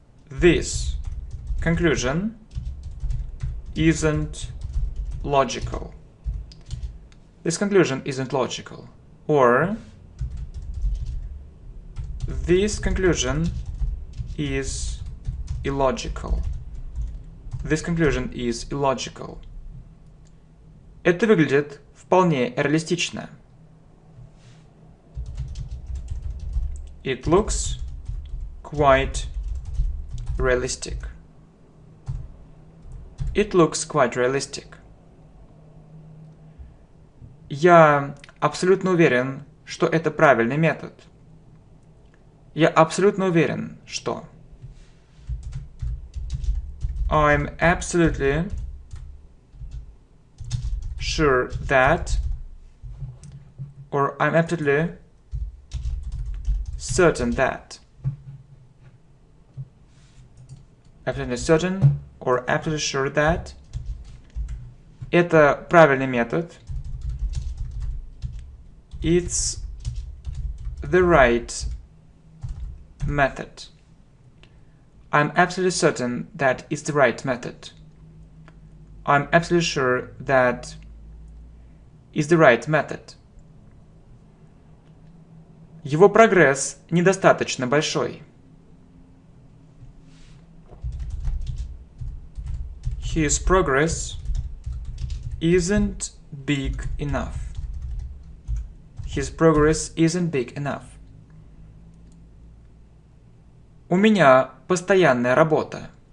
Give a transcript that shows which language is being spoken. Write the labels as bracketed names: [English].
[English] This conclusion isn't logical. This conclusion isn't logical. Or this conclusion is illogical. This conclusion is illogical. [Russian] Это выглядит вполне реалистично. [English] It looks quite realistic. It looks quite realistic. [Russian] Я абсолютно уверен, что это правильный метод. Я абсолютно уверен, что. [English] I'm absolutely sure that, or I'm absolutely certain that. Absolutely certain or absolutely sure that. [Russian] Это правильный метод. [English] It's the right method. I'm absolutely certain that it's the right method. I'm absolutely sure that it's the right method. [Russian] Его прогресс недостаточно большой. [English] His progress isn't big enough. His progress isn't big enough. [Russian] У меня постоянная работа.